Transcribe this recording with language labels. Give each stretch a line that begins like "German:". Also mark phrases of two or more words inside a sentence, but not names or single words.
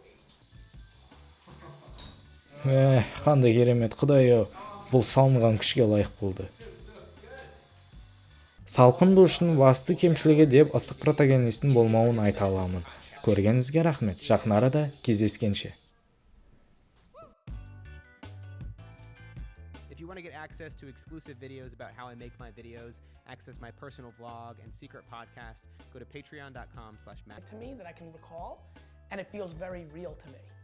Kazakh: Қандай керемет, Құдай-ау, бұл салынған күшке лайық болды. Салқын душтың басты кемшілігі деп ыстық протагонистің болмауын айта аламын. Көргеніңізге рахмет. Жақын арада кездескенше.
English: If you want to get access to exclusive videos about how I make my videos, access my personal vlog and secret podcast, go to patreon.com/Matt. To me that I can recall, and it feels very real to me.